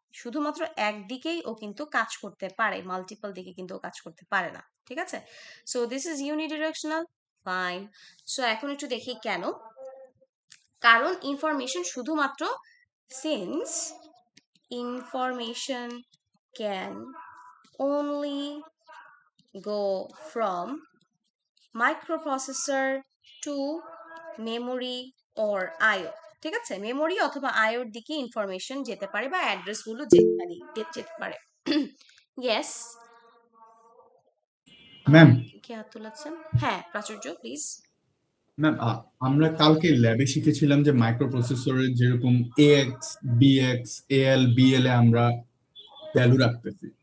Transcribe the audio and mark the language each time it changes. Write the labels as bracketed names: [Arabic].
[Bangla] শুধুমাত্র একদিকেই ও কিন্তু কাজ করতে পারে, মাল্টিপল দিকে কিন্তু ও কাজ করতে পারে না। ঠিক আছে, [English] so this is unidirectional, [Bangla] fine. So এখন একটু দেখি কেন। কারণ ইনফরমেশন শুধুমাত্র, [English] Since information can only go from microprocessor to memory or IO. [Bangla] ঠিক আছে, মেমোরি অথবা আইওর দিকে ইনফরমেশন যেতে পারে বা অ্যাড্রেস গুলো যেতে পারে। [English] yes, ma'am [Bangla] কে হাত তোলাচ্ছেন? হ্যাঁ প্রাচুর্য, প্লিজ। ম্যাম আমরা কালকে ল্যাবে শিখেছিলাম যে মাইক্রো প্রসেসরের যেরকম এএক্স বিএক্স এএল বিএল এ আমরা ভ্যালু রাখতেছি।